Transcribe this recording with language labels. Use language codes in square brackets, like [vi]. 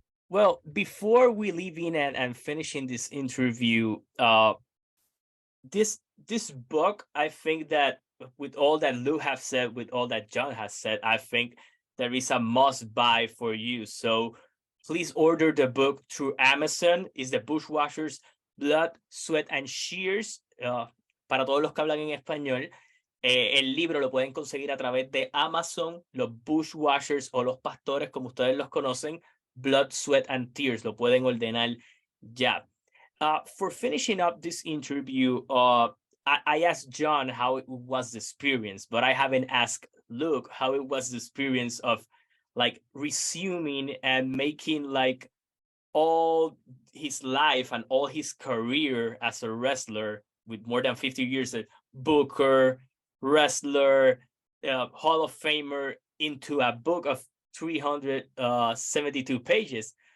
[en] Well, before we leave in and finishing this interview, this book, I think that with all that Lou have said, with all that John has said, I think there is a must buy for you. So please order the book through Amazon. It's The Bushwashers, Blood, Sweat and Shears. [es] Para todos los que hablan en español, el libro lo pueden conseguir a través de Amazon, los Bushwashers o los pastores, como ustedes los conocen, Blood, Sweat and Tears. Lo pueden ordenar ya. [en] For finishing up this interview, I asked John how it was the experience, but I haven't asked Luke how it was the experience of like resuming and making like all his life and all his career as a wrestler with more than 50 years, a booker, wrestler, Hall of Famer, into a book of 372 pages.